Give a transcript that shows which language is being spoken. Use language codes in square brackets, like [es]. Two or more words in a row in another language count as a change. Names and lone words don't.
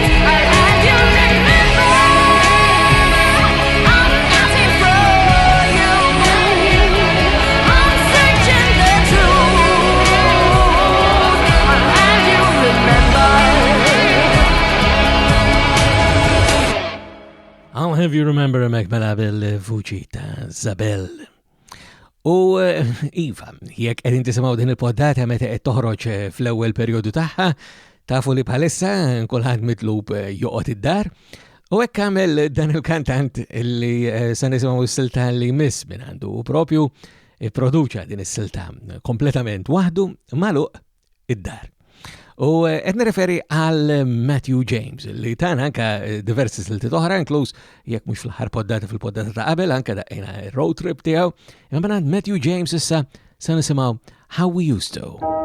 [en] I'll have you remember. I'm not here for you. I'm searching the truth. I'll have you remember. [mt] I'll Have You Remember mek mela bil-vuċi ta' Isabel. U Iva, jekk qegħdin tisimgħu din il-poddata meta qed toħroġ fl-ewwel perjodu tagħha, tafu li bħalissa kulħadd mitlub joqgħod id-dar. U hekk għamel dan il-kantant li se nisimgħu s-silta li miss minn għandu u propju ipproduċa din is-silta kompletament waħdu magħluq id-dar. U qed nirreferi għal Matthew James li tan anka diversi silti oħra inkluż jekk mhux fl-aħħar poddata fil-poddata ta' qabel anka daqqiena [en] road trip [mt] tiegħu. Imma Matthew James issa se nisimgħu How We Used To.